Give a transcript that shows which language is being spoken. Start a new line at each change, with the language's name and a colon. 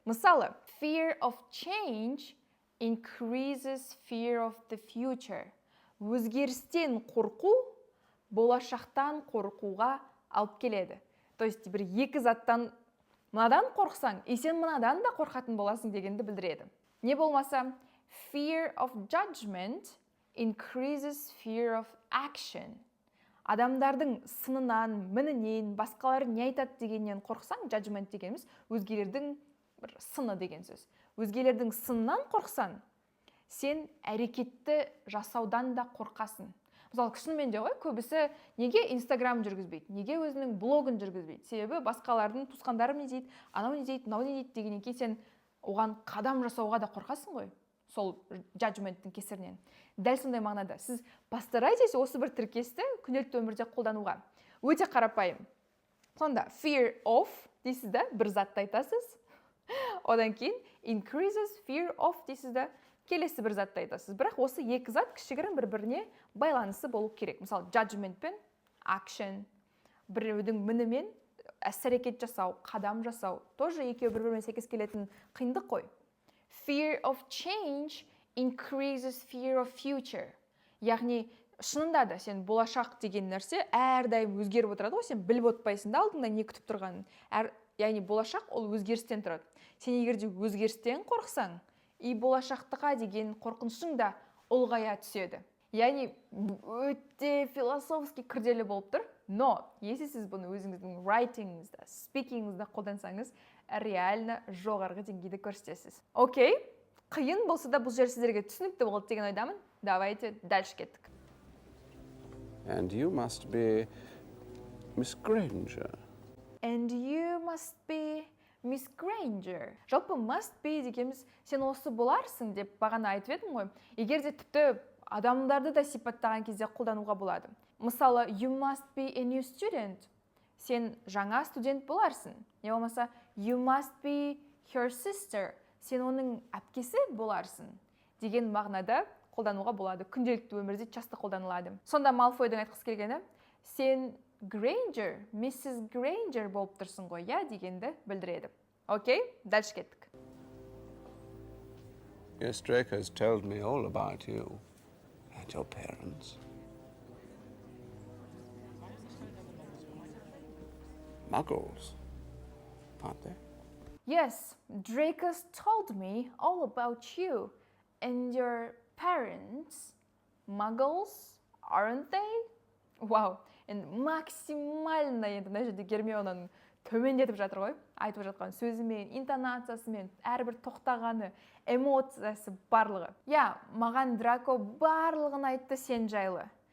English: Мысалы, fear of change increases fear of the future.
Kazakh: Өзгерістен қорқу болашақтан қорқуға алып келеді.
Russian: То есть
Kazakh: бір екі заттан мынадан қорқсаң, сен мынадан да қорқатын боласың дегенді білдіреді.
English: Не болмаса, fear of judgment increases fear of action.
Kazakh: Адамдардың сынынан, мінінен, басқалары не айтады дегеннен қорқсаң, judgment дегеніміз өзгелердің бір сыны деген сөз. Өзгелердің сынынан қорқсан, сен әрекетті жасаудан да қорқасың. Мысалы, шынымен де ғой, көбісі неге Instagram жүргізбейді, неге өзінің блогын жүргізбейді? Себебі басқалардың туысқандарым не дейді, анау не дейді, мынау не дейді дегеннен кейін сен оған қадам жасауға да қорқасың ғой, сол judgmenттің кесірінен. Дәл сондай мағынада сіз
Russian: постарайтесь
Kazakh: осы бір тіркесті күнделікті өмірде қолдануға. Өте қарапайым. Сонда fear of дейсіз да, бір затты айтасыз. Одан кейін increases fear of дейсіз да, келесі бір затты айтасыз. Бірақ осы екі зат кішігірім бір-біріне байланысы болу керек. Мысалы, judgment пен action, біреудің мінімен іс-әрекет жасау, қадам жасау,
Russian: тоже
Kazakh: екеуі бір-бірімен сәйкес келетін қиындық қой.
English: Fear of change increases fear of future.
Kazakh: Яғни, шынында да сен болашақ деген нәрсе әрдайым өзгеріп отырады ғой, сен біліп отпайсың да алдыңда не күтіп тұрғанын. Яғни, болашақ ол өзгерістен тұрады. Сен егер де өзгерістен қорқсаң, болашақтыға деген қорқынышың да ұлғая түседі. Яғни, өте
Russian: философский
Kazakh: күрделі болып тұр,
Russian: но если
Kazakh: сіз бұны өзіңіздің writingіңізді, speakingіңізді қолдансаңыз,
Russian: реально
Kazakh: жоғарғы деңгейді көрсетесіз. Окей, қиын болса да бұл жер сіздерге түсінікті болды деген ойдамын.
Russian: Давайте дальше
Kazakh: кеттік.
English: And you must be Miss Granger. And you must be Miss Granger.
Kazakh: Жалпы must be дегеніміз сен осы боларсың деп бағана айтып едім ғой. Егер де тіпті адамдарды да сипаттаған кезде қолдануға болады.
English: Мысалы, you must be a new student.
Kazakh: Сен жаңа студент боларсың.
English: Не болмаса, you must be her sister.
Kazakh: Сен оның әпкесі боларсың. Деген мағынада қолдануға болады. Күнделікті өмірде
Russian: часто
Kazakh: қолданылады. Сонда Малфойдың айтқысы келгені, сен Granger, Mrs. Granger болып тұрсың ғой, я дегенді білдіреді. Окей,
Russian: дальше
Kazakh: кеттік.
English: Yes, Draco's told me all about you and your parents. Muggles, aren't they? Yes, Draco's told me all about you and your parents. Muggles, aren't they?
Kazakh: Вау, енді максимально енді мына жерде Гермионаның төмендетіп жатыр ғой, айтып жатқан сөзімен, интонациясымен, әрбір тоқтағаны, эмоциясы барлығы. Я, маған Драко барлығын айтты сен жайлы.